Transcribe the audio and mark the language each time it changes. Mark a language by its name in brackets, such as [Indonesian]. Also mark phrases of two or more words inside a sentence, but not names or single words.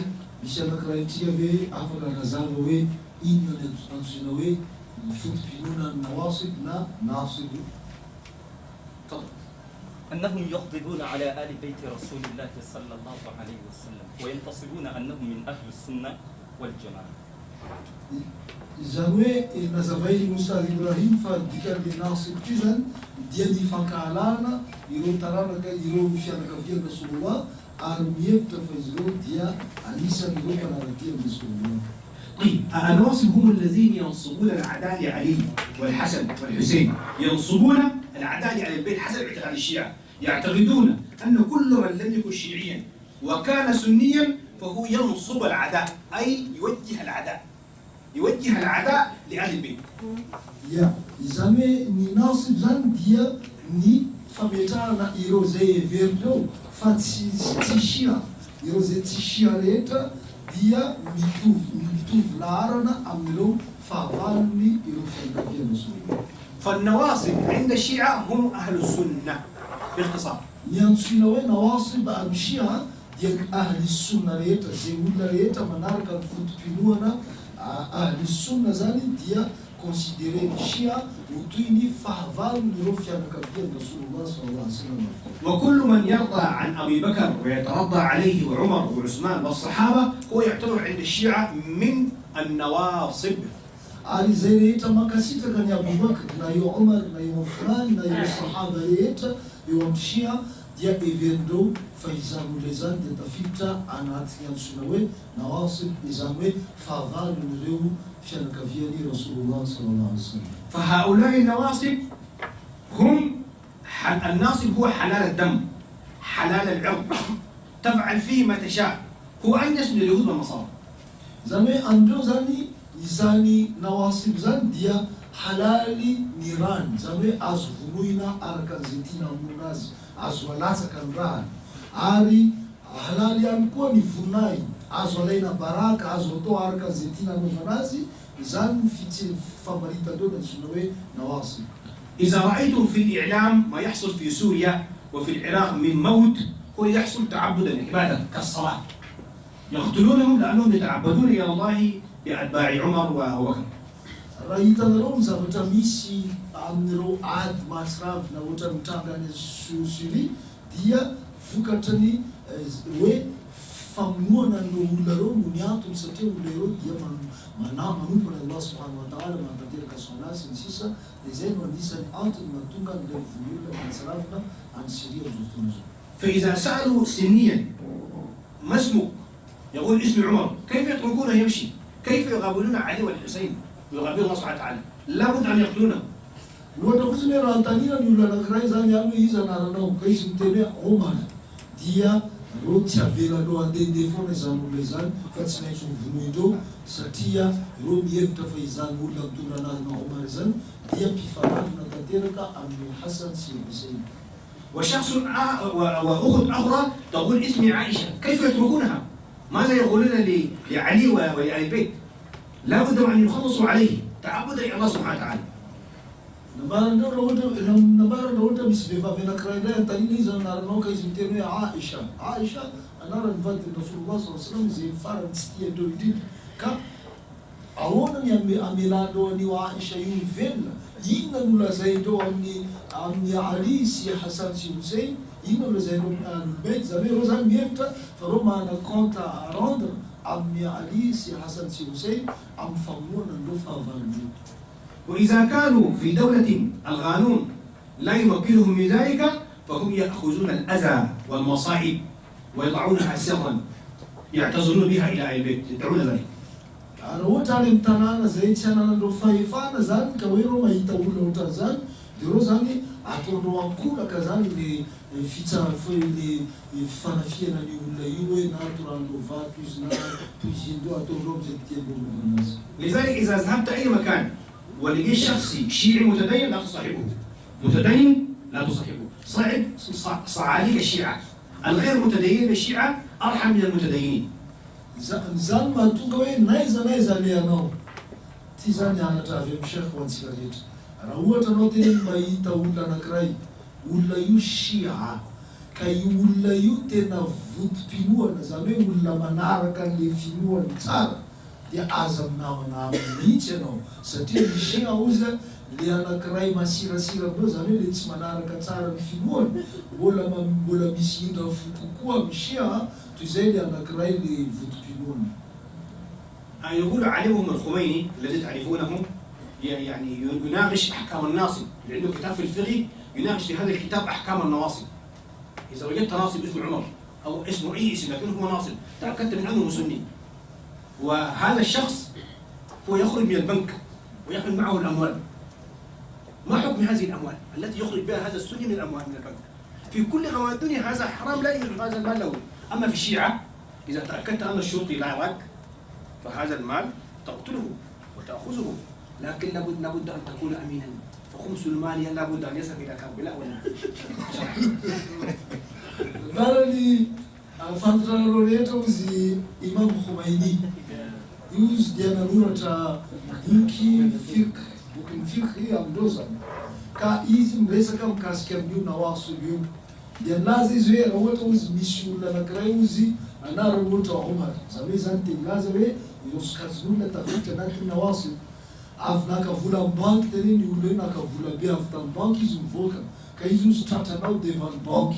[Arabic] بشأن كرايتيا في أفضل نزاوي إن نتنسنوي فتبينون النواصب لا ناصب. أنهم يقبضون على آل بيت رسول الله صلى الله عليه وسلم وينتصبون أنهم من أهل السنة والجماعة. [Malagasy] Zany nazavainy Moussa Ibrahim fa dikan'ny nasib ty zany dia ny fankahalana ireo taranaka ireo fianakavian'ny Rasulullah ary mihevitra fa izy ireo dia anisan'ireo mpanarakian'ny Rasulullah. [Arabic] طيب النواصب هم الذين ينصبون العداء لعلي والحسن والحسين، ينصبون العداء على البيت حسب اعتقاد الشيعة، يعتقدون أن كل من لم يكن شيعيا وكان سنيا فهو ينصب العداء، أي يوجه العداء لأهل البيت. Ya, [Malagasy] izany ny nasib zany dia ny fametrahana ireo zay heverindreo fa tsy shia, ireo zay tsy shia rehetra dia mitovy laharana amin'ireo fahavalony ireo fianakavian'ny Rasulullah. [Arabic] فالنواصب عند الشيعة هم أهل السنة باختصار. [Malagasy] Ny antsoina hoe nawasib amin'ny shia dia [Arabic] أهل السنة [Malagasy] rehetra, zay olona rehetra manaraka ny fotom-pinoana [Arabic] أهل السنة [Malagasy] zany dia considéré ny shia ho toy ny fahavalony ireo fianakavian'ny Rasulullah [Arabic] صلى الله عليه وسلم. وكل من يرضى عن أبي بكر ويترضى عليه وعمر وعثمان والصحابة هو يعتبر عند الشيعة من النواصب. [Malagasy] Ary zay rehetra mankasitraka ny Abubakar na eo Omar na eo Uthman na eo sahaba rehetra eo amin'ny shia dia heverindreo fa izany olona izany dia tafiditra anatin'ny antsoina hoe nawasib, izany hoe fahavalon'ireo fianakavian'ny Rasulullah [Arabic] صلى الله عليه وسلم. فهؤلاء النواصب هم الناصب هو حلال الدم حلال العرض تفعل فيه ما تشاء، هو أنجس من اليهود والنصارى. [Malagasy] Zany hoe andreo zany izany nawasib zany dia halali ny rany, zany hoe azo vonoina araka an'izay tiana hamono azy, azo alatsaka ny rahany, ary halali ihany koa ny vonay, azo alaina baraka, azo atao araka an'izay tiana hanaovana azy. Izany ny famaritandreo antsoina hoe nawasib. [Arabic] إذا رأيتم في الإعلام ما يحصل في سوريا وفي العراق من موت هو يحصل تعبدا العبادة كالصلاة، يقتلونهم لأنهم يتعبدون إلى الله بأتباع عمر وأبو بكر. [Malagasy] Raha hitanareo ny zavatra misy amin'ireo ady masirafina ohatra mitranga any Syria dia vokatra ny hoe famonoana an'ireo olona reo no ny antony satria olona reo dia manompona Allah [Arabic] سبحانه وتعالى [Malagasy] mantanteraka soana sy ny sisa dia zay no anisany antony mahatonga n'ilay vololona mahatsiravina any Syria zao fotoana zao. [Arabic] فإذا سألوا سنيا ما اسمك؟ يقول اسمي عمر. كيف يتركونه يمشي؟ كيف يغابرون علي والحسين ويغابرون الله سبحانه وتعالى؟ لابد أن يقتلونه. [Malagasy] Loatra fotsiny raha antanina ny olona anankiray zany any hoe iza anaranao ka izy miteny hoe Omar dia reo tsy avelanao andehandeha foana izany olona izany fa tsy maintsy mivonoindreo satria reo mihevitra fa izany olona mitondra anarana Omar izany dia mpifanarina tanteraka amin'ny Hasan sy Hussein. [Arabic] وشخص وأخت أخرى تقول اسمي عائشة. كيف يتركونها؟ ماذا يقولون لعلي ولآل البيت؟ لا بد أن يخلصوا عليه تعبدا إلى الله سبحانه وتعالى. [Malagasy] Nabara na ohatra misy vehivavy anankiray indray antanina izy anaranao ka izy miteny hoe Aisha. Aisha anaran'ny vadiny Rasulullah [Arabic] صلى الله عليه وسلم [Malagasy] izay farany tsy tiandreo indrindra. Ka ahoana ny amelandreo an'io Aisha io velona? Inona no lazaindreo amin'ny Ali sy Hasan sy Hussein? Inona no lazaindreo amin'ny [Arabic] أهل البيت? [Malagasy] Zany hoe reo zany mihevitra fa reo manana [French] compte à rendre [Malagasy] amin'ny Ali sy Hasan sy Hussein amin'ny famonoana andreo fahavalondreo. [Arabic] وإذا كانوا في دولة القانون لا يمكنهم من ذلك فهم يأخذون الأذى والمصائب ويضعونها سرا يعتذرون بها إلى أهل البيت. يدعون ذلك. [Malagasy] Raha ohatra any amin'ny tanàna zay tsy ananandreo fahefana zany ka hoe reo mahita olona ohatra zany dia reo zany ataondreo ankolaka zany le fanafiana ny olona io hoe na torandreo vato izy na poizindreo ataondreo am'izay tiandreo lovana azy. [Arabic] لذلك إذا ذهبت أي مكان ولقيت شخص شيعي متدين لا تصاحبه. متدين لا تصاحبه. صعب عليك الشيعة. الغير متدين الشيعة أرحم من المتدينين. [Malagasy] Zany mahatonga hoe naiza le anao ty zany anatra avy amin'ny Sheikh ho antsika rehetra. Raha ohatra anao tena mahita olona anankiray, olona io Shia, ka io olona io tena votom-pinoana, zany hoe olona manaraka an'le finoany tsara, dia aza aminamana aminy mihitsy ianao satria ny Shia ozy le anankiray masirasira be zany hoe le tsy manaraka tsara ny finoany mbola misy indra fo kokoa amin'ny Shia toy izay le anankiray le votom-pinoany. [Arabic] يقول عليهم الخميني الذي تعرفونه يعني يناقش أحكام الناصب. عنده كتاب في الفقه يناقش في هذا الكتاب أحكام النواصب. إذا وجدت ناصب اسمه عمر أو اسمه أي اسم لكنه هو ناصب تأكدت من أنه سني. وهذا الشخص هو يخرج من البنك ويحمل معه الأموال. ما حكم هذه الأموال التي يخرج بها هذا السني من الأموال من البنك؟ في كل أموال الدنيا هذا حرام لا يجوز هذا المال له. أما في الشيعة إذا تأكدت أن الشرطي لا يراك فهذا المال تقتله وتأخذه، لكن لابد أن تكون أمينا. فخمس المال لابد أن يذهب إلى كربلاء ولا [Malagasy] fantarareo rehetra ozy Imam Khomeini io izy dia nanoratra boky bokin'ny fiqh amindreo zany ka izy miresaka mikasika amin'io nawaso io dia laza izy hoe raha ohatra ozy misy olona anankiray ozy anarany ohatra Omar zany hoe zany teny laza hoe ireo sokajin'olona tafiditra anatin'ny nawaso avy nakavola amin'ny banky teny ny olona hoe nakavola be avy tamin'ny banky izy mivoaka ka izy ozy tratranao devant ny banky.